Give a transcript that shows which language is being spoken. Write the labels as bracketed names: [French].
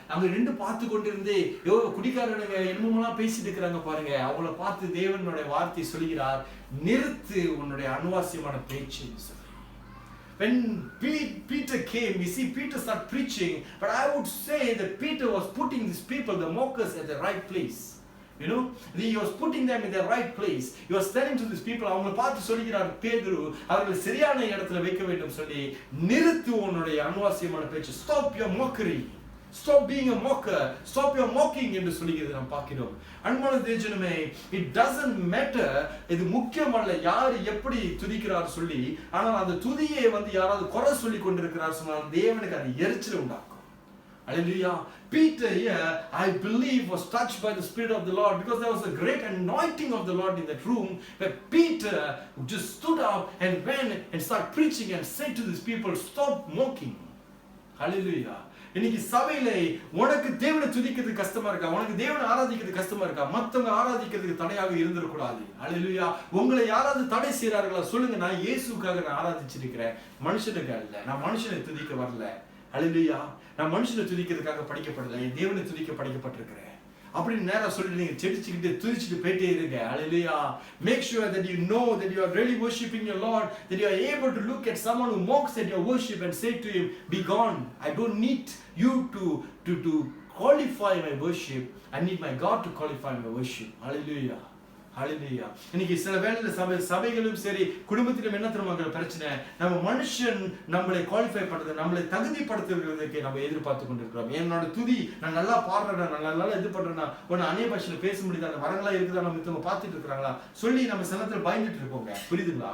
[Tamil] அங்க ரெண்டு பார்த்து கொண்டிருந்து குடிக்காரனுங்க என்னமெல்லாம் பேசிட்டு இருக்கிறாங்க பாருங்க. அவங்கள பார்த்து தேவனுடைய வார்த்தை சொல்கிறார், நிறுத்து உன்னுடைய அனுவாசியமான பேச்சு. [English] When Peter came, we see Peter start preaching, but I would say that Peter was putting these people, the mockers, at the right place. You know, he was putting them in the right place. He was telling to these people, [Tamil] அவங்களை பார்த்து சொல்கிறார் பேதுரு, அவர்களை சரியான இடத்துல வைக்க வேண்டும் சொல்லி, நிறுத்து உன்னுடைய அன்வாசியமான பேச்சு. [English] Stop your mockery. Stop being a mocker. Stop your mocking [Tamil] என்று சொல்லுகிறது நாம் பார்க்கிறோம். அன்பான தேவஜனமே, [English] it doesn't matter, [Tamil] இது முக்கியமல்ல யார் எப்படி துதிக்கிறார் சொல்லி, ஆனால் அந்த துதியை யாராவது குறை சொல்லி கொண்டிருக்கிறார் சொன்னால் தேவனுக்கு அது எரிச்சல் உண்டாக்கும். Hallelujah. [English] Peter here, I believe, was touched by the Spirit of the Lord, because there was a great anointing of the Lord in that room, where Peter just stood up and went and started preaching and said to these people, stop mocking. Hallelujah. [Tamil] இன்னைக்கு சபையில உனக்கு தேவனை துதிக்கிறது கஷ்டமா இருக்கா, உனக்கு தேவனை ஆராதிக்கிறது கஷ்டமா இருக்கா, மத்தவங்க ஆராதிக்கிறதுக்கு தடையாக இருந்துடக்கூடாது. ஹல்லேலூயா. உங்களை யாராவது தடை செய்யறார்களா சொல்லுங்க, நான் இயேசுக்காக நான் ஆராதிச்சிருக்கிறேன், மனுஷனுக்கு அல்ல. நான் மனுஷனை துதிக்க வரல. ஹல்லேலூயா. நான் மனுஷனை துதிக்கிறதுக்காக படிக்கப்படல, என் தேவனை துதிக்க படிக்கப்பட்டிருக்கிறேன் அப்படின்னு நேரா சொல்லிட்டு நீங்க செடிச்சுக்கிட்டு துதிச்சுட்டு போயிட்டே இருங்க. ஹல்லேலூயா. [English] Make sure that you know that you are really worshiping your Lord, that you are able to look at someone who mocks at your worship and say to him, be gone. I don't need you to qualify my worship. I need my God to qualify my worship. Hallelujah. Hallelujah. [Tamil] இன்னைக்கு சில வேளையில சபைகளும் சரி குடும்பத்திலும் என்ன தெரியுமா பிரச்சனை, நம்ம மனுஷன் நம்மளை குவாலிஃபை பண்றது, நம்மளை தகுதிப்படுத்துறதுக்கு நம்ம எதிர்பார்த்து கொண்டிருக்கிறோம். என்னோட துதி, நான் நல்லா பாடுறேன், நான் நல்லா இது பண்றேன்னா, ஒன்னு அந்நிய பாஷையில பேச முடியுது, அந்த வரங்களா இருக்குதா, நம்ம இத்தவங்க பார்த்துட்டு இருக்கிறாங்களா சொல்லி நம்ம சிலத்துல பயந்துட்டு இருப்போங்க. புரியுதுங்களா?